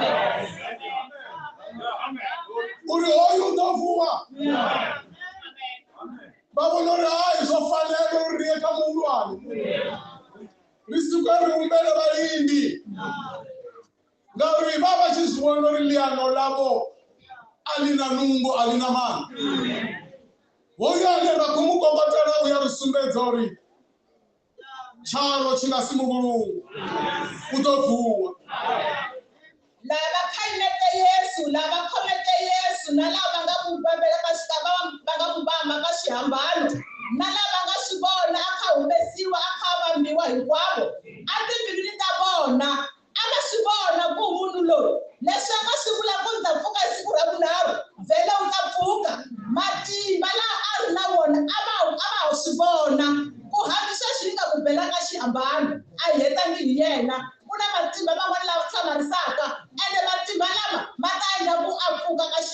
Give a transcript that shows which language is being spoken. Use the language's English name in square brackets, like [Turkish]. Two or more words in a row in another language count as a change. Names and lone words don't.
[Venda] uri hoyu u ḓo vuwa vha vhona uri hai zwo fanela uri ri ye kha muhulwane ri suke ri humbele vhalindi ngauri vha vha tshi zwi vhona uri ḽiano ḽavho a ḽi na nungo a ḽi na maanḓa hoyu ane ra khou mu kokotela u ya ri sumbedza uri tshalo tshi nga si muvhulungu u ḓo vuwa [Tsonga] lava khanete Yesu lava khomete Yesu na lava nga mu bambela ka va nga mu bamba ka xihambano na lava nga swi vona a kha humesiwa a kha vambiwa hinkwavo a timbilwini ta vona a nga swi vona ku munhu loyi leswi a nga swi vula ku ni ta pfuka hi siku ra vunharhu vhele u ta pfuka matimba laha a ri na wona a va swi vona ku hambi sweswi ni nga ku bela ka xihambano a hi hetangi hi yena ku na matimba man'wana lava hlamarisaka ende matimba lama ma ta endla ku a pfuka